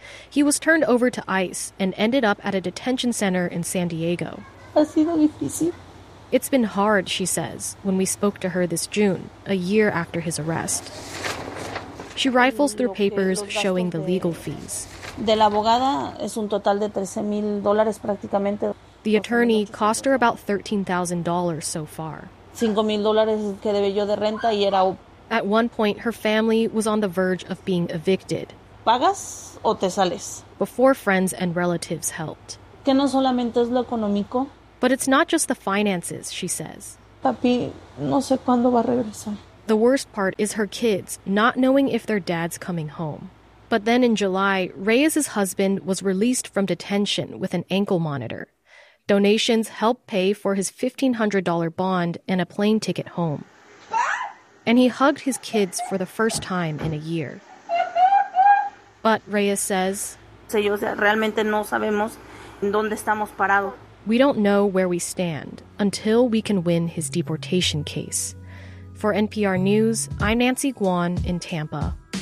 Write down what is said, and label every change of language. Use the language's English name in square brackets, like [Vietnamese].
[English] He was turned over to ICE and ended up at a detention center in San Diego. [Spanish] Ha sido difícil. [English] It's been hard, she says, when we spoke to her this June, a year after his arrest. She rifles through papers showing the legal fees. [Spanish] De la abogada es un total de $13,000 prácticamente. [English] The attorney cost her about $13,000 so far. [Spanish] $5,000 que debe yo de renta y era. [English] At one point, her family was on the verge of being evicted. [Spanish] ¿Pagas o te sales? [English] Before friends and relatives helped. [Spanish] Que no solamente es lo económico. [English] But it's not just the finances, she says. [Spanish] Papi, no sé cuándo va a regresar. [English] The worst part is her kids not knowing if their dad's coming home. But then in July, Reyes's husband was released from detention with an ankle monitor. Donations help pay for his $1,500 bond and a plane ticket home. And he hugged his kids for the first time in a year. But Reyes says, [Spanish] realmente no sabemos dónde estamos parados. [English] We don't know where we stand until we can win his deportation case. For NPR News, I'm Nancy Guan in Tampa.